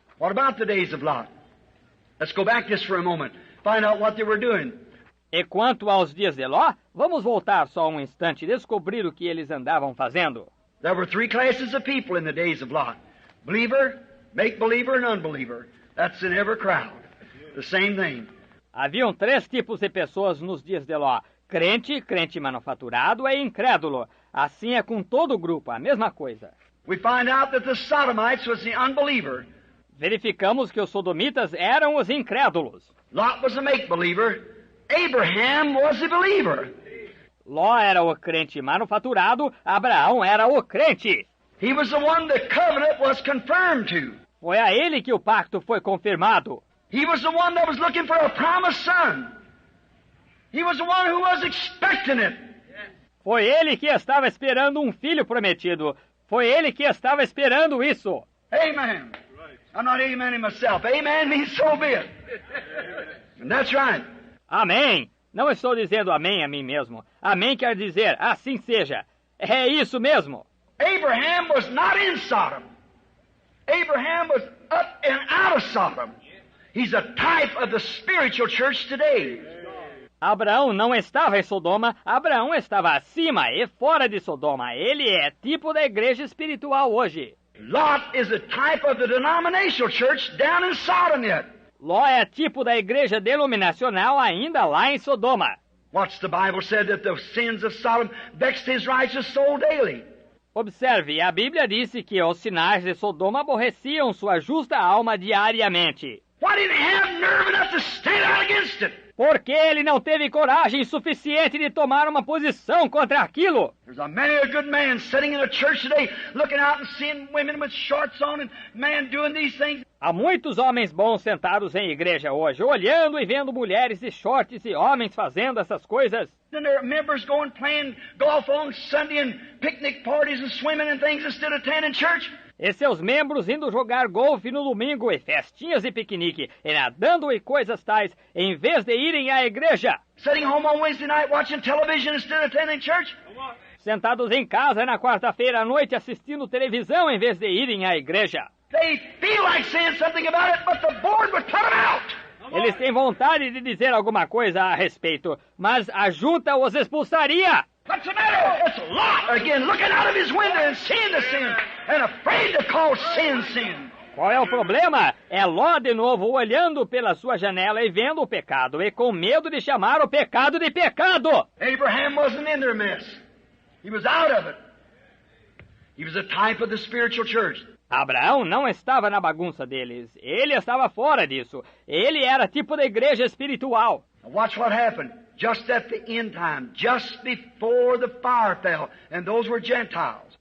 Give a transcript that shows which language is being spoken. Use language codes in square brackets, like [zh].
[en] What about the days of Lot? Let's go back just for a moment. Find out what they were doing. [pt] E quanto aos dias de Ló, vamos voltar só um instante e descobrir o que eles andavam fazendo. [en] There were three classes of people in the days of Lot. Believer, Make-believer and unbeliever. That's in every crowd. The same thing. [pt] Haviam 3 tipos de pessoas nos dias de Ló: crente, crente manufaturado e incrédulo. Assim é com todo o grupo, a mesma coisa. [en] We find out that the Sodomites was the unbeliever. [pt] Verificamos que os sodomitas eram os incrédulos. [en] Lot was a make-believer. Abraham was the believer. [pt] Ló era o crente manufaturado, Abraão era o crente. [en] He was the one the covenant was confirmed to. [pt] Foi a ele que o pacto foi confirmado. [en] He was the one that was looking for a promised son. He was the one who was expecting it. [pt] Foi ele que estava esperando um filho prometido. Foi ele que estava esperando isso. [en] Amen. I'm not amening myself. Amen means so be it. And that's right. [pt] Amém. Não estou dizendo amém a mim mesmo. Amém quer dizer assim seja. É isso mesmo. [en] Abraham was not in Sodom. Abraham was up and out of Sodom. He's a type of the spiritual church today. [pt] Abraão não estava em Sodoma, Abraão estava acima e fora de Sodoma. Ele é tipo da igreja espiritual hoje. [en] Lot is a type of the denominational church down in Sodom yet. [pt] Ló é tipo da igreja denominacional ainda lá em Sodoma. [en] What's the Bible said that the sins of Sodom vexed his righteous soul daily? [pt] Observe, a Bíblia disse que os sinais de Sodoma aborreciam sua justa alma diariamente. [en] Why didn't he have nerve enough to stand out against it? [pt] Porque ele não teve coragem suficiente de tomar uma posição contra aquilo. [en] There's many a good man sitting in a church today looking out and seeing women with shorts on and man doing these things. [pt] Há muitos homens bons sentados em igreja hoje, olhando e vendo mulheres de shorts e homens fazendo essas coisas. [en] Then there are members going playing golf on Sunday and picnic parties and swimming and things instead of attending church. [pt] E seus membros indo jogar golfe no domingo e festinhas e piquenique, e nadando e coisas tais, em vez de irem à igreja. [en] Sitting home on Wednesday night watching television instead of attending church. [pt] Sentados em casa na quarta-feira à noite assistindo televisão em vez de irem à igreja. [en] They feel like saying something about it, but the board would put them out. [pt] Eles têm vontade de dizer alguma coisa a respeito, mas a junta os expulsaria. [en] What's the matter? It's Lot again, looking out of his window and seeing the sin, and afraid to call sin sin. [pt] Qual é o problema? É Ló de novo olhando pela sua janela e vendo o pecado, e com medo de chamar o pecado de pecado. [en] Abraham wasn't in their mess. He was out of it. He was a type of the spiritual church. [pt] Abraão não estava na bagunça deles. Ele estava fora disso. Ele era tipo da igreja espiritual. [en] Now watch what happened. Just at the end time, just before the fire fell, and those were Gentiles.